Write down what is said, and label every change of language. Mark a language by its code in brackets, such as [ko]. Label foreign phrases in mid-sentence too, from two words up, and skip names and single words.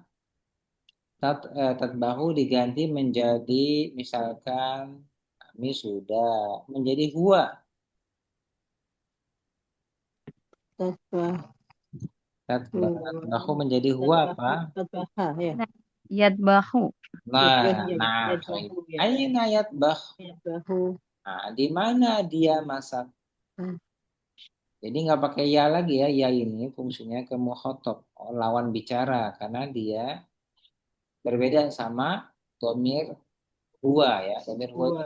[id] Tatbahu diganti menjadi misalkan kami sudah menjadi huwa. [ar] Tadbah. [id] Tatbahu menjadi huwa apa? [ar] Tadbaha ya. Yadbahu. [id] Nah, baik. [ar] Yadbahu ya. Aina yatbah. Yadbahu. [id] Nah, di mana dia masak? Hmm. Jadi nggak pakai ya lagi ya. Ya ini fungsinya ke mukhatab, lawan bicara, karena dia berbeda sama domir huwa ya. Domir huwa itu